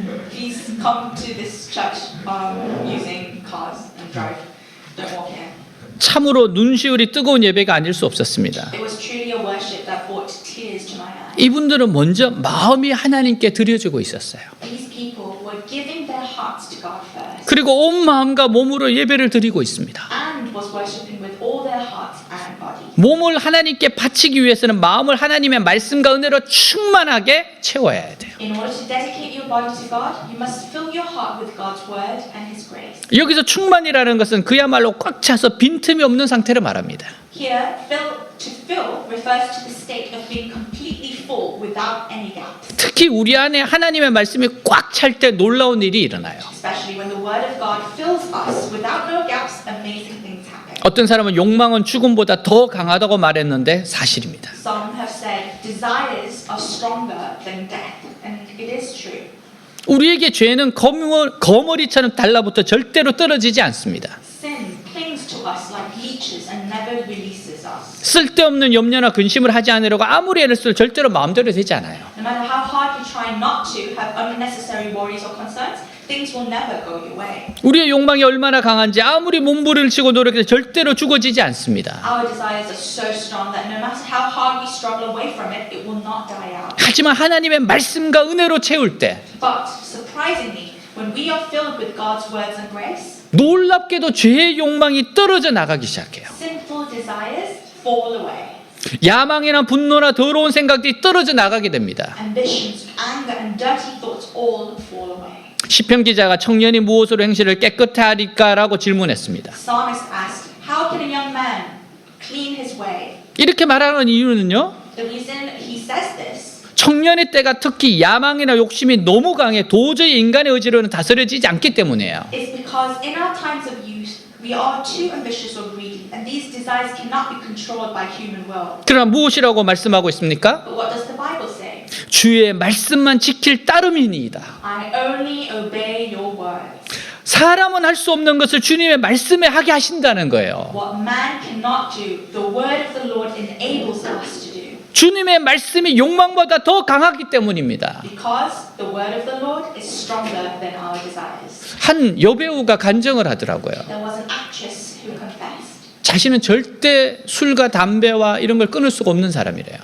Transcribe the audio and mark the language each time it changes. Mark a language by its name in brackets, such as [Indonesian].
[English] Please come to this church using cars and drive. Don't walk here. [Korean] 참으로 눈시울이 뜨거운 예배가 아닐 수 없었습니다. [English] It was truly a worship that brought tears to my eyes. [Korean] 이분들은 먼저 마음이 하나님께 드려지고 있었어요. [English] These people were giving their hearts to God first [Korean] 그리고 온 마음과 몸으로 예배를 드리고 있습니다. [English] and was worshiping with all their hearts and body. [Korean] 몸을 하나님께 바치기 위해서는 마음을 하나님의 말씀과 은혜로 충만하게 채워야 돼요. [English] In order to dedicate your body to God, you must fill your heart with God's word and His grace. [Korean] 여기서 충만이라는 것은 그야말로 꽉 차서 빈틈이 없는 상태를 말합니다. [English] Here, to fill refers to the state of being completely full without any gaps. [Korean] 특히 우리 안에 하나님의 말씀이 꽉 찰 때 놀라운 일이 일어나요. [English] Especially when the word of God fills us without no gaps, amazing things happen. [Korean] 어떤 사람은 욕망은 죽음보다 더 강하다고 말했는데 사실입니다. [English] Some have said desires are stronger than death, and it is true. [Korean] 우리에게 죄는 거머리처럼 달라붙어 절대로 떨어지지 않습니다. [English] Sin clings to us like leeches and never releases us. [Korean] 쓸데없는 염려나 근심을 하지 않으려고 아무리 애를 써도 절대로 마음대로 되지 않아요. [English] No matter how hard you try not to have unnecessary worries or concerns, things will never go your way. [Korean] 우리의 욕망이 얼마나 강한지 아무리 몸부림을 치고 노력해도 절대로 죽어지지 않습니다. [English] Our desires are so strong that no matter how hard we struggle away from it, it will not die out. [Korean] 하지만 하나님의 말씀과 은혜로 채울 때 [English] But surprisingly, when we are filled with God's words and grace, [Korean] 놀랍게도 죄의 욕망이 떨어져 나가기 시작해요. [English] sinful desires fall away. [Korean] 야망이나 분노나 더러운 생각들이 떨어져 나가게 됩니다. [English] Ambitions, anger, and dirty thoughts all fall away. [Korean] 시편 기자가 청년이 무엇으로 행실을 깨끗해 하리까라고 질문했습니다. [English] Psalmist asked, how can a young man clean his way? [Korean] 이렇게 말하는 이유는요. [English] The reason he says this [Korean] 청년의 때가 특히 야망이나 욕심이 너무 강해 도저히 인간의 의지로는 다스려지지 않기 때문이에요. [English] is because in our times of youth, we are too ambitious or greedy, and these desires cannot be controlled by human will. [Korean] 그러나 무엇이라고 말씀하고 있습니까? [English] But what does the Bible say? [Korean] 주의 말씀만 지킬 따름이니이다. [English] I only obey your words. [Korean] 사람은 할 수 없는 것을 주님의 말씀에 하게 하신다는 거예요. [English] What man cannot do, the word of the Lord enables us to do. [Korean] 주님의 말씀이 욕망보다 더 강하기 때문입니다. [English] Because the word of the Lord is stronger than our desires. [Korean] 한 여배우가 간증을 하더라고요. [English] There was an actress who confessed. [Korean] 자신은 절대 술과 담배와 이런 걸 끊을 수가 없는 사람이래요.